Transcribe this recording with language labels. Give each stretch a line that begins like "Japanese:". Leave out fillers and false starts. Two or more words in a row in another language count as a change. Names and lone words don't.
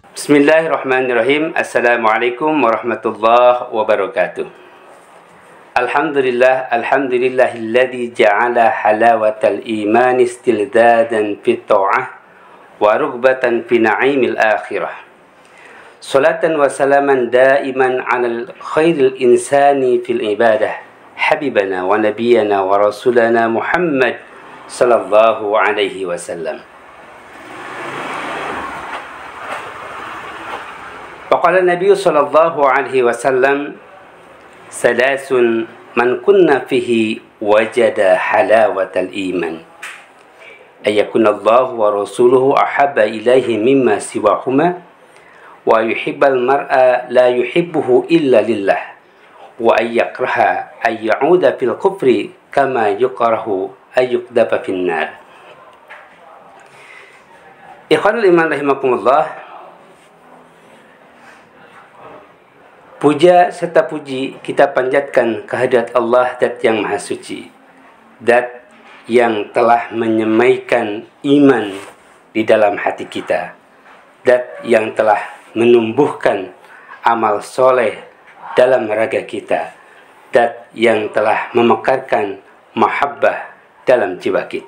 Arabic: بسم الله الرحمن الرحيم. السلام عليكم ورحمة الله وبركاته. الحمد لله الذي جعل حلاوة الإيمان استلذاذا في الطاعة ورغبة في نعيم الآخرة. صلاة وسلاما دائمين على خير الإنسان في العبادة، حبيبنا ونبينا ورسولنا محمد صلى الله عليه وسلم. فقال النبي صلى الله عليه وسلم، ثلاث من كن فيه وجد حلاوة الإيمان، أن يكون الله ورسوله أحب إليه مما سواهما، وأن يحب المرء لا يحبه إلا لله، وأن يكره أن يعود في الكفر كما يكره أن يقذف في النار. إخوان الإيمان رحمكم الله.
Indonesian: Puja serta puji kita panjatkan kehadirat Allah Dat yang Maha Suci, Dat yang telah menyemaikan iman di dalam hati kita, Dat yang telah menumbuhkan amal soleh dalam raga kita, Dat yang telah memekarkan mahabbah dalam jiwa kita.